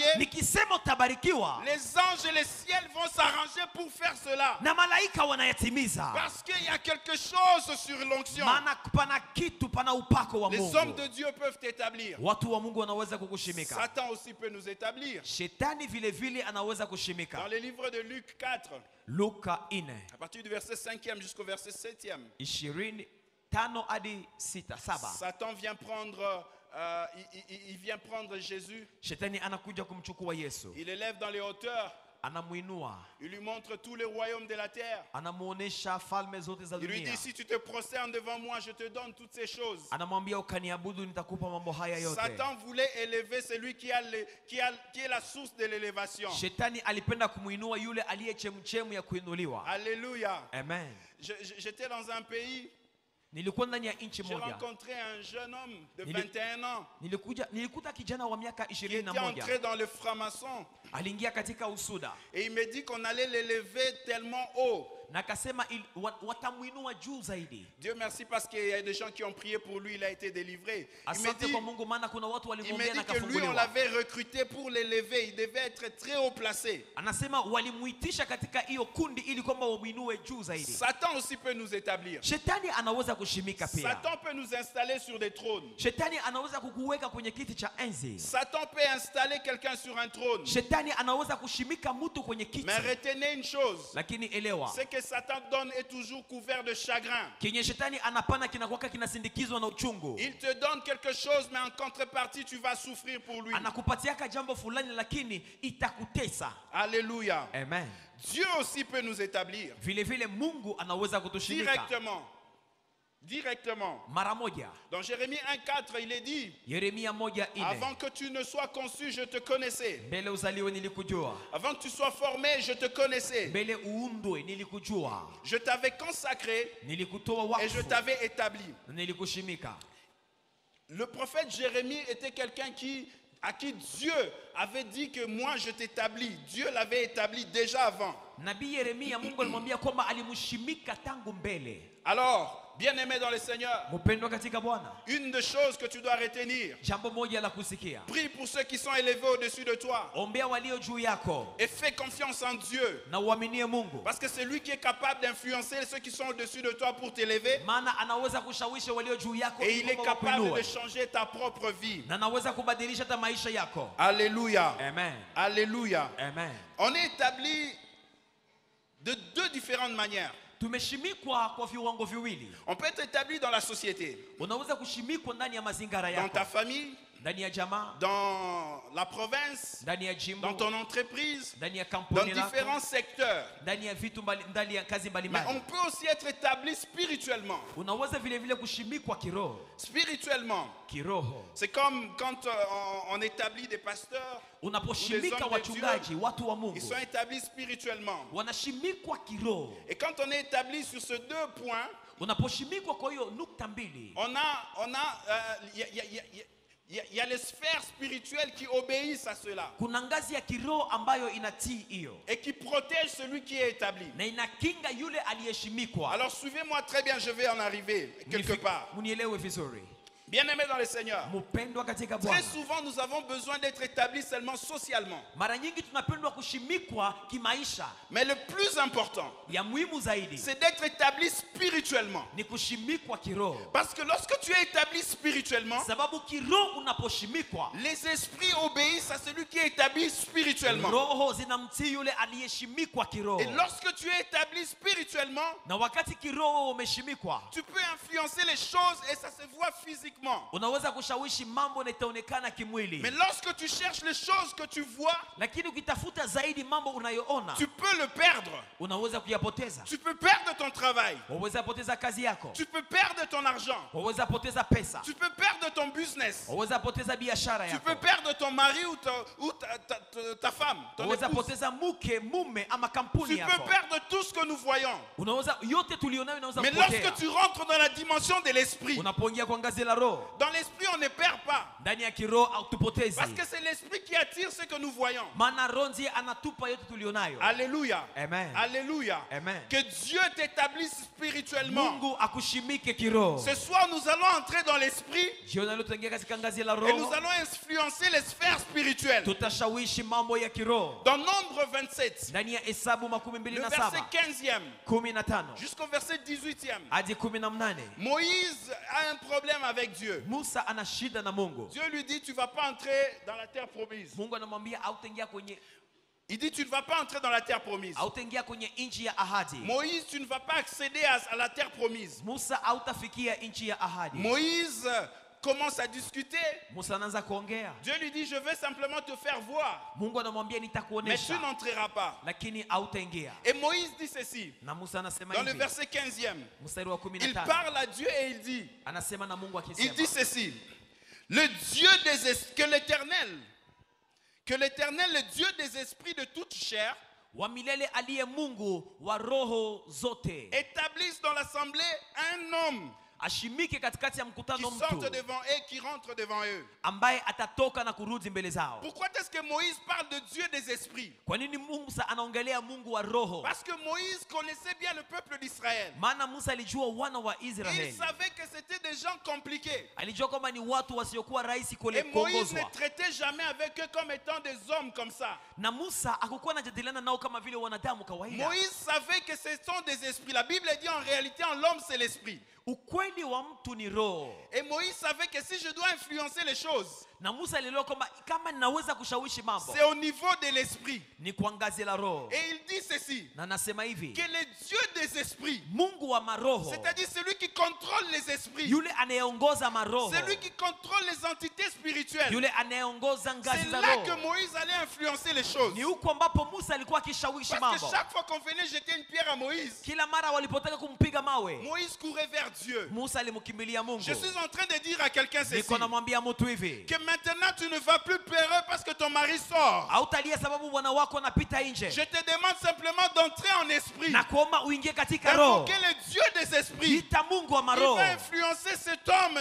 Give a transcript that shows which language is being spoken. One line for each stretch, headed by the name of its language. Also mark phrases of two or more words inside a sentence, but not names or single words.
Swahili: Nikisema utabarikiwa
French: les anges et les ciels vont s'arranger pour faire cela.
Swahili: na malaika wanayatimiza.
French: Parce qu'il y a quelque chose sur l'onction.
Swahili: Maana pana kitu, pana upako wa
French: Les hommes
Swahili: Mungu.
French: de Dieu peuvent t'établir.
Swahili: Watu wa Mungu wanaweza kukushimika.
French: Satan aussi peut nous établir.
Swahili: Shetani vile vile anaweza
French: Dans
Swahili: kushimika.
French: le livre de Luc 4,
Swahili: Luka 4
French: à partir du verset 5e jusqu'au verset 7e,
Swahili: 25 hadi 6 7.
French: Satan vient prendre, il vient prendre Jésus,
Swahili: Shetani anakuja kumchukua Yesu,
French: il élève dans les hauteurs,
Swahili: anamuinua,
French: il lui montre tous les royaumes de la terre.
Swahili: anamuonesha falme zote za
French: Il lui
Swahili: dunia.
French: dit, si tu te prosternes devant moi, je te donne toutes ces choses.
Swahili: Anamwambia ukaniabudu nitakupa mambo haya yote.
French: Satan voulait élever celui qui est la source de l'élévation.
Swahili: Shetani alipenda kumuinua yule aliye chemchemu ya kuinuliwa.
French: Alléluia.
Swahili: Amen.
French: J'étais dans un pays,
Swahili: Nilikuwa ndani ya nchi
French: j'ai
Swahili: moja.
French: rencontré un jeune homme de Il- 21 ans.
Swahili: Nilikuta kijana wa miaka
French: Il était
Swahili: 21.
French: entré dans le franc-maçon
Swahili: Aliingia katika usuda
French: et il me dit qu'on allait l'élever tellement haut.
Swahili: na akasema watamuinua juu zaidi.
French: Dieu merci parce qu'il y a des gens qui ont prié pour lui, il a été délivré. Il me
Swahili: Asante kwa Mungu maana kuna watu
French: dit
Swahili: walimwombea na
French: que lui, on
Swahili: akafunguliwa.
French: l'avait recruté pour l'élever. Il devait être très haut placé.
Swahili: Anasema walimuitisha katika hiyo kundi ili kwamba wamuinue juu zaidi.
French: Satan aussi peut nous établir.
Swahili: Shetani anaweza kushimika pia.
French: Satan peut nous installer sur des trônes.
Swahili: Shetani anaweza kukuweka kwenye kiti cha enzi.
French: Satan peut installer quelqu'un sur un trône.
Swahili: Shetani anaweza kushimika mtu kwenye kiti.
French: Mais retenez une chose.
Swahili: Lakini elewa,
French: Ce que Satan donne est toujours couvert de chagrin.
Swahili: kenye shetani anapana kinakuwa kinasindikizwa na uchungu.
French: Il te donne quelque chose, mais en contrepartie, tu vas souffrir pour lui.
Swahili: Anakupatiaka jambo fulani lakini itakutesa.
French: Alléluia.
Swahili: Amen.
French: Dieu aussi peut nous établir
Swahili: Vile vile Mungu anaweza kutushimika
French: directement.
Swahili: mara moja.
French: Dans Jérémie 1,4, il est dit,
Swahili: Yeremia 1:4.
French: avant que tu ne sois conçu, je te connaissais.
Swahili: Mbele uzaliwe nilikujua.
French: Avant que tu sois formé, je te connaissais.
Swahili: Mbele uundwe nilikujua.
French: Je t'avais consacré
Swahili: Nilikutoa
French: et je
Swahili: wakfu.
French: t'avais établi.
Swahili: Nilikushimika.
French: Le prophète Jérémie était quelqu'un à qui Dieu avait dit que moi je t'établis. Dieu l'avait établi déjà avant.
Swahili: Nabii Yeremia Mungu alimwambia kwamba alimshimika tangu mbele.
French: Alors, Bien-aimé dans le Seigneur,
Swahili: Mpendwa katika Bwana,
French: une des choses que tu dois retenir,
Swahili: jambo moja la kusikia,
French: prie pour ceux qui sont élevés au-dessus de toi
Swahili: ombea walio juu yako
French: et fais confiance en Dieu.
Swahili: na uaminie Mungu,
French: Parce que c'est lui qui est capable d'influencer ceux qui sont au-dessus de toi pour t'élever.
Swahili: maana anaweza kushawishi walio juu yako
French: Et il est
Swahili: ili
French: capable
Swahili: wakuinue.
French: de changer ta propre vie.
Swahili: Na anaweza kubadilisha hata maisha yako.
French: Alléluia.
Swahili: Amen.
French: Alléluia.
Swahili: Amen.
French: On est établi de deux différentes manières.
Swahili: Tumeshimikwa kwa viwango viwili.
French: On peut être établi dans la société,
Swahili: Unaweza kushimikwa ndani ya mazingara
French: dans ta
Swahili: yako,
French: famille,
Swahili: ndani ya jamaa,
French: dans la province,
Swahili: ndani ya jimbo,
French: dans ton entreprise,
Swahili: ndani ya
French: dans
Swahili: kampuni lako,
French: différents secteurs.
Swahili: ndani ya vitu ndani ya kazi
French: Mais on
Swahili: mbalimbali.
French: peut aussi être établi spirituellement.
Swahili: Unaweza vile vile kushimikwa kiroho.
French: Spirituellement,
Swahili: Kiroho.
French: c'est comme quand on établit des pasteurs,
Swahili: Unaposhimika
French: Ou les hommes de
Swahili: wachungaji, watu wa
French: ils
Swahili: Mungu,
French: sont établis spirituellement.
Swahili: wanashimikwa kiroho.
French: Et quand on est établi sur ces deux points,
Swahili: Unaposhimikwa kwa hiyo nukta mbili,
French: il y a les sphères spirituelles qui obéissent à cela
Swahili: kuna ngazi ya kiroho ambayo inatii hiyo
French: et qui protègent celui qui est établi.
Swahili: na inakinga yule aliyeshimikwa.
French: Alors suivez-moi très bien, je vais en arriver quelque part.
Swahili: Munielewe vizuri.
French: Bien-aimés dans le Seigneur,
Swahili: Mpendwa katika
French: très
Swahili: Bwana,
French: souvent nous avons besoin d'être établis seulement socialement.
Swahili: mara nyingi tunapendwa kushimikwa kimaisha.
French: Mais le plus important,
Swahili: Ya muhimu zaidi
French: c'est d'être établi spirituellement.
Swahili: ni kushimikwa kiroho,
French: Parce que lorsque tu es établi spirituellement,
Swahili: sababu kiroho unaposhimikwa,
French: les esprits obéissent à celui qui est établi spirituellement.
Swahili: roho zinamtii yule aliyeshimikwa kiroho.
French: Et lorsque tu es établi spirituellement,
Swahili: Na wakati kiroho umeshimikwa,
French: tu peux influencer les choses et ça se voit physiquement.
Swahili: unaweza kushawishi mambo na itaonekana kimwili.
French: Mais lorsque tu cherches les choses que tu vois,
Swahili: Lakini ukitafuta zaidi mambo unayoona,
French: tu peux le perdre.
Swahili: unaweza kuyapoteza.
French: Tu peux perdre ton travail.
Swahili: Waweza poteza kazi yako,
French: Tu peux perdre ton argent.
Swahili: waweza poteza pesa,
French: Tu peux perdre ton business.
Swahili: waweza poteza biashara
French: Tu
Swahili: yako,
French: peux perdre ton mari ou ta femme, ton
Swahili: waweza
French: épouse.
Swahili: poteza mke, mume ama
French: Tu
Swahili: kampuni
French: peux
Swahili: yako.
French: perdre tout ce que nous voyons.
Swahili: Unaweza yote tulionayo inaweza
French: Mais
Swahili: kupotea.
French: lorsque tu rentres dans la dimension de l'esprit,
Swahili: Unapoingia kwa ngazi la roho,
French: dans l'esprit on ne perd pas.
Swahili: ndani ya kiroho hautupotezi,
French: Parce que c'est l'esprit qui attire ce que nous voyons.
Swahili: maana roho ndiye anatupa yote tulionayo.
French: Alléluia.
Swahili: Amen.
French: Alléluia.
Swahili: Amen.
French: Que Dieu t'établisse spirituellement.
Swahili: Mungu akushimike kiroho.
French: Ce soir, nous allons entrer dans l'esprit
Swahili: Jioni leo tuingia katika ngazi la
French: et nous
Swahili: roho,
French: allons influencer les sphères spirituelles.
Swahili: tutashawishi mambo ya kiroho.
French: Dans Nombre 27,
Swahili: Ndani ya Hesabu makumi mbili
French: le
Swahili: na
French: verset
Swahili: saba
French: 15e
Swahili: 15
French: jusqu'au verset 18e,
Swahili: hadi 18,
French: Moïse a un problème avec Dieu.
Swahili: Musa ana shida na Mungu.
French: Dieu lui dit, tu ne vas pas entrer dans la terre promise.
Swahili: Mungu anamwambia hautaingia kwenye
French: Il dit, tu ne vas pas entrer dans la terre promise.
Swahili: hautaingia kwenye nchi ya ahadi.
French: Moïse, tu ne vas pas accéder à la terre promise.
Swahili: Musa hautafikia nchi ya ahadi.
French: Moïse commence à discuter.
Swahili: Musa anaanza kuongea.
French: Dieu lui dit, je veux simplement te faire voir,
Swahili: Mungu anamwambia
French: mais tu
Swahili: nitakuonesha,
French: n'entreras pas.
Swahili: lakini hautaingia.
French: Et Moïse dit ceci,
Swahili: Na Musa anasema
French: dans le
Swahili: hivi,
French: verset 15e.
Swahili: mstari wa
French: Il
Swahili: 15
French: parle à Dieu et il dit,
Swahili: anasema na Mungu
French: il dit
Swahili: akisema,
French: ceci, le Dieu que l'Éternel, le Dieu des esprits de toute chair,
Swahili: wa milele aliye Mungu wa roho zote,
French: établisse dans l'assemblée un homme
Swahili: ashimike katikati ya
French: qui
Swahili: mkutano
French: sorte
Swahili: mtu
French: devant eux, qui rentre devant eux.
Swahili: ambaye atatoka na kurudi mbele zao.
French: Pourquoi est-ce que Moïse parle de Dieu des esprits?
Swahili: Kwa nini Musa anaongelea Mungu wa roho?
French: Parce que Moïse connaissait bien le peuple d'Israël.
Swahili: Maana Musa alijua wana wa
French: Et il
Swahili: Israeli,
French: savait que c'était des gens compliqués.
Swahili: alijua kwamba ni watu wasiokuwa rahisi
French: Et Moïse ne
Swahili: kuongozwa.
French: traitait jamais avec eux comme étant des hommes comme ça.
Swahili: Na Musa hakukuwa anajadiliana nao kama vile wanadamu kawaida.
French: Moïse savait que ce sont des esprits. La Bible dit en réalité en l'homme c'est l'esprit.
Swahili: Ukweli wa mtu ni roho.
French: Et Moïse savait que si je dois influencer les choses,
Swahili: Na Musa alielewa kwamba kama ninaweza kushawishi mambo
French: c'est au niveau de l'esprit.
Swahili: ni kwa ngazi la roho.
French: Et il dit ceci,
Swahili: Na nasema hivi,
French: que le Dieu des esprits,
Swahili: Mungu wa maroho,
French: c'est-à-dire celui qui contrôle les esprits,
Swahili: yule anayeongoza maroho,
French: celui qui contrôle les entités spirituelles,
Swahili: yule anayeongoza ngazi
French: c'est
Swahili: za
French: là que
Swahili: roho,
French: Moïse allait influencer les choses.
Swahili: ni huko ambapo Musa alikuwa akishawishi
French: Parce que
Swahili: mambo.
French: chaque fois qu'on venait jeter une pierre à Moïse,
Swahili: Kila mara walipotaka kumpiga mawe,
French: Moïse courait vers Dieu.
Swahili: Musa alimkimbilia Mungu.
French: Je suis en train de dire à quelqu'un ceci,
Swahili: Niko namwambia mtu hivi,
French: que maintenant tu ne vas plus pleurer parce que ton mari sort.
Swahili: hautalia sababu bwana wako anapita nje.
French: Je te demande simplement d'entrer en esprit,
Swahili: Na kuomba uingie katika roho.
French: d'invoquer le Dieu des esprits.
Swahili: Ita Mungu wa
French: Il
Swahili: maroho,
French: va influencer cet homme